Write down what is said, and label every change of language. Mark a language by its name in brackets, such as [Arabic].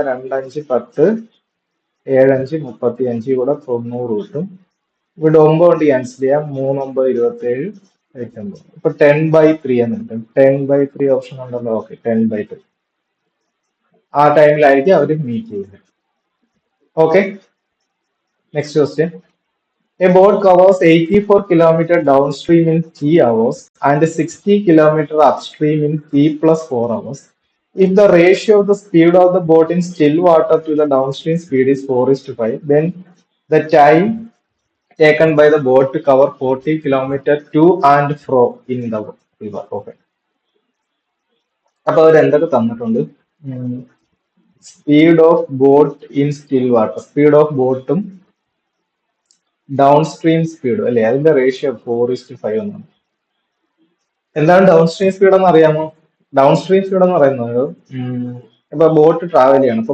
[Malayalam] 2 5 10 7 5 35 കൂടെ 90 കിട്ടും. ഇവിടെ 9 കൊണ്ട് ക്യാൻസൽ ചെയ്യാം. 3 9 27 9. ഇപ്പൊ 10/3 എന്ന് കിട്ടും. 10/3 ഓപ്ഷൻ ഉണ്ടല്ലോ. ഓക്കെ, 10/3 ആ ടൈമിലായിരിക്കും അവർ മീറ്റ് ചെയ്യുന്നത്. Okay, next question. [English] A boat covers 84 km downstream in 3 hours and 60 km upstream in T plus 4 hours. If the ratio of the speed of the boat in still water to the downstream speed is 4:5, then the time taken by the boat to cover 40 km to and fro in the river. [Malayalam] Okay. അപ്പൊ അവർ എന്തൊക്കെ തന്നിട്ടുണ്ട്? [English] speed of boat in still water, [Malayalam] speed of ബോട്ടും down stream സ്പീഡും അല്ലെ, അതിന്റെ ratio 4:5 എന്നാണ്. എന്താണ് down stream speed എന്ന് അറിയാമോ? ഡൗൺ സ്ട്രീം സ്പീഡ് എന്ന് പറയുന്നത് ഇപ്പൊ ബോട്ട് ട്രാവൽ ചെയ്യണം.